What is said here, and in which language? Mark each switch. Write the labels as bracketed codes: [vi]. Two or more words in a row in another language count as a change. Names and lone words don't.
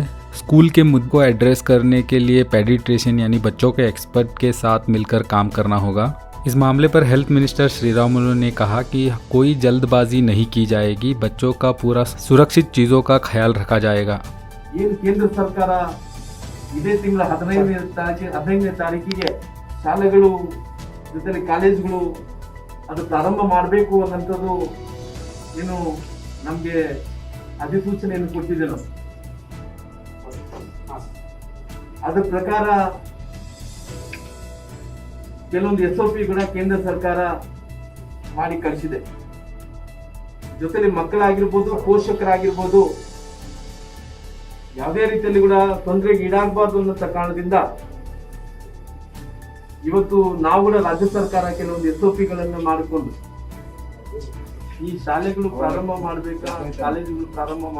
[hi] स्कूल के मुद्दों को एड्रेस करने के लिए पेडिट्रिशियन यानी बच्चों के एक्सपर्ट के साथ मिलकर काम करना होगा। इस मामले पर [en] Health Minister [hi] श्रीरामुलु ने कहा कि कोई जल्दबाजी नहीं की जाएगी, बच्चों का पूरा सुरक्षित चीजों का ख्याल रखा जाएगा। केंद्र सरकार [kn] ಇದೇ ತಿಂಗಳ 15ನೇ ತಾರೀಕಿಗೆ ಶಾಲೆಗಳು ಜೊತೆಲಿ ಕಾಲೇಜುಗಳು ಅದು ಪ್ರಾರಂಭ ಮಾಡಬೇಕು ಅನ್ನೋದು ಏನು ನಮಗೆ ಅಧಿಸೂಚನೆಯನ್ನು ಕೊಟ್ಟಿದೆ ನಾವು ಅದರ ಪ್ರಕಾರ ಕೆಲವೊಂದು SOP ಕೂಡ ಕೇಂದ್ರ ಸರ್ಕಾರ ಮಾಡಿ ಕಳಿಸಿದೆ ಜೊತೆಲಿ ಮಕ್ಕಳಾಗಿರ್ಬೋದು ಪೋಷಕರಾಗಿರ್ಬೋದು ಯಾವುದೇ ರೀತಿಯಲ್ಲಿ ಕೂಡ ತೊಂದರೆಗೆ ಈಡಾಗಬಾರ್ದು ಅನ್ನೋ ಕಾರಣದಿಂದ ಇವತ್ತು ನಾವು ಕೂಡ ರಾಜ್ಯ ಸರ್ಕಾರ ಕೆಲವೊಂದು SOPಗಳನ್ನು ಮಾಡಿಕೊಂಡು ಈ ಶಾಲೆಗಳು ಪ್ರಾರಂಭ ಮಾಡಬೇಕಾ ಕಾಲೇಜುಗಳು ಪ್ರಾರಂಭ